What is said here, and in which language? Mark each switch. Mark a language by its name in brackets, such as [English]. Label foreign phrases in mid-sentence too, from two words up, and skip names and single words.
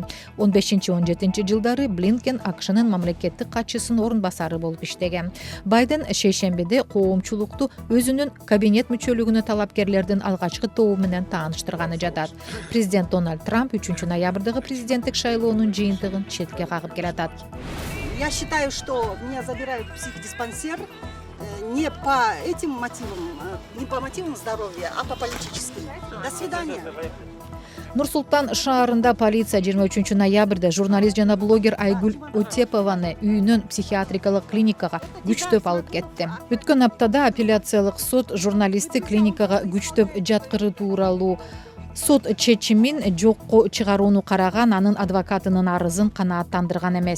[Kyrgyz] 15-17 жылдары Блинкен АКШнын мамлекеттик катчысынын орун басары болуп иштеген. Байден шейшембиде коомчулукту өзүнүн кабинет мүчөлүгүнө талапкерлердин алгачкы тобу менен тааныштырганы жатат. Президент Дональд Трамп 3 ноябрдагы президенттик шайлоонун жыйынтыгын четке кагып келатат. [Russian] Я считаю, что меня забирают в психдиспансер не по этим мотивам, не по мотивам здоровья, а по политическим. До свидания. [Kyrgyz] Нур-Султан шаарында полиция 23 ноябрда журналист жана блогер Айгүл Отепованы үйүнөн психиатрикалык клиникага күчтөп алып кетти. Өткөн аптада апелляциялык суд журналистти клиникага күчтөп жаткыруу тууралуу сот чечимин жокко чыгарууну караган, анын адвокатынын арызын канааттандырган эмес.